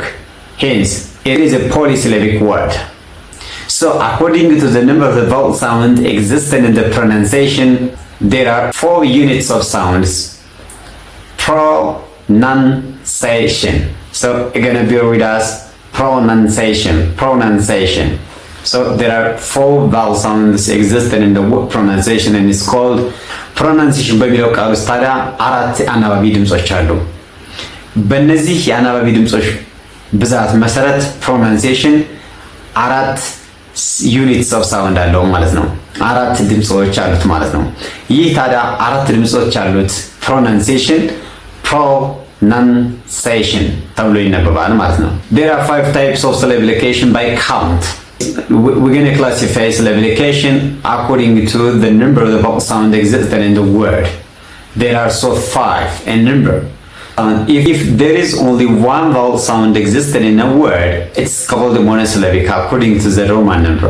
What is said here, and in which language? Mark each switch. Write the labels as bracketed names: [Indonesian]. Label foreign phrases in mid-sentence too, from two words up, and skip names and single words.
[English] Hence, it is a polysyllabic word. So, according to the number of the vowel sound existing in the pronunciation, there are 4 units of sounds. Pronunciation. So, you're gonna be with us. Pronunciation. So there are 4 vowel sounds existing in the word pronunciation and it's called pronunciation. [Amharic] በሚለው ቃል ውስጥ ታዲያ አራት አናባቢ ድምጾች አሉ። በእነዚህ የአናባቢ ድምጾች ብዛት መሰረት pronunciation አራት [English] units of sound [Amharic] አለው ማለት ነው። አራት ድምጾች አሉት ማለት ነው። ይህ ታዲያ አራት ድምጾች አሉት pronunciation pronunciation ተብሎ ይነበባል ማለት ነው። [English] There are 5 types of syllablication by count. We're going to classify syllablication according to the number of the vowel sound existing in the word. There are so 5 in number. If there is only one vowel sound existing in a word, it's called monosyllabic according to the Roman number.